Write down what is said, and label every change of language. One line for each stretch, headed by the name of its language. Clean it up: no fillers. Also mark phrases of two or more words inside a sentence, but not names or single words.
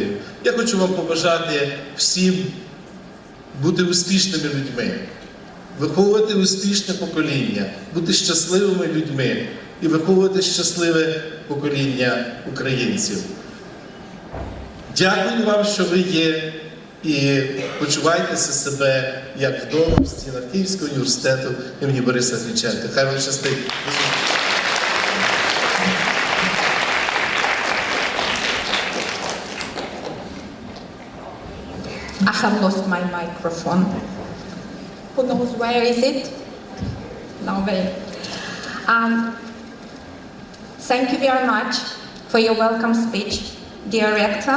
Ukrainian: Я хочу вам побажати всім бути успішними людьми, виховувати успішне покоління, бути щасливими людьми і виховувати щасливе покоління українців. Дякую вам, що ви є, і почувайтеся себе як вдома в стінах Київського університету імені Бориса Грінченка. Хай вам щастить.
English: I have lost my microphone. Who knows where is it? Nobody. Thank you very much for your welcome speech, dear Rector.